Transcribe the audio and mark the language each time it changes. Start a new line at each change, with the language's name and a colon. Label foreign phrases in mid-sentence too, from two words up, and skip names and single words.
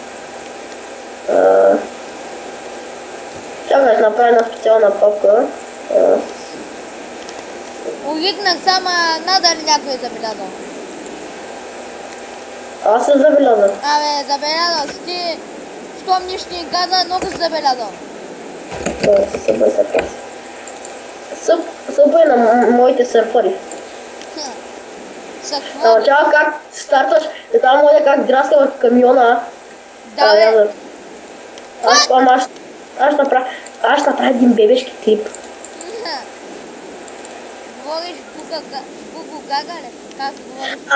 Bulgarian: Чакай, да направя една специална папка. Увикнах само надали някой е забелязал. Аз съм забелязал. Абе, забелязал си ти. Щом нищо ни каза, много си забелязал. Subway Surfers. Subway на моите сърфъри. Чакай как старташ, там може как драска в камиона. Да, бе. Аз ще направя един бебешки клип. Говориш Гугу Гага ли? Как говориш?